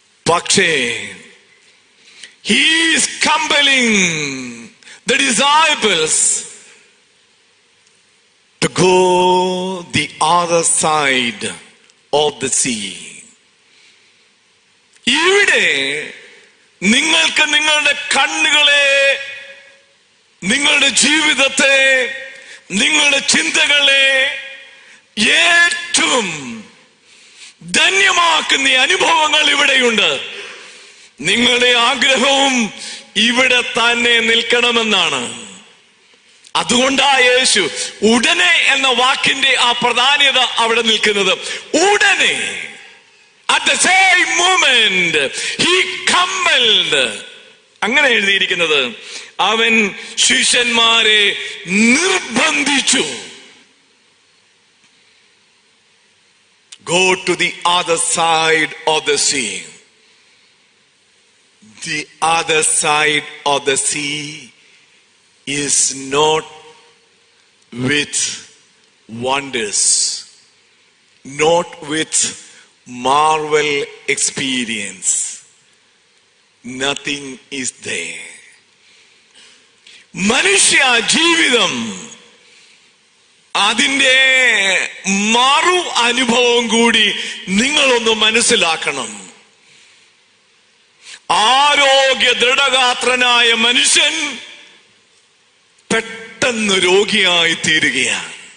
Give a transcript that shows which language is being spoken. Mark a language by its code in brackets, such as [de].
[ml] പക്ഷേ [en] he is compelling the disciples to go the other side of the sea. [ml] ഇവിടെ നിങ്ങൾക്ക് നിങ്ങളുടെ കണ്ണുകളെ, നിങ്ങളുടെ ജീവിതത്തെ, നിങ്ങളുടെ ചിന്തകളെ ഏറ്റവും ധന്യമാക്കുന്ന അനുഭവങ്ങൾ ഇവിടെയുണ്ട്. നിങ്ങളുടെ ആഗ്രഹവും ഇവിടെ തന്നെ നിൽക്കണമെന്നാണ്. അതുകൊണ്ടാ യേശു ഉടനെ എന്ന വാക്കിന്റെ ആ പ്രാധാന്യത അവിടെ നിൽക്കുന്നത്. [en] ഉടനെ, at the same moment he compelled, [ml] അങ്ങനെ എഴുതിയിരിക്കുന്നത്. അവൻ ശിഷ്യന്മാരെ നിർബന്ധിച്ചു. [en] Go to the other side of the sea. The other side of the sea is not with wonders, not with marvel experience. Nothing is there. [ml] മനുഷ്യ ജീവിതം അതിൻ്റെ മറു അനുഭവം കൂടി നിങ്ങളൊന്ന് മനസ്സിലാക്കണം. ആരോഗ്യ ദൃഢഗാത്രനായ മനുഷ്യൻ പെട്ടെന്ന് രോഗിയായി തീരുകയാണ്.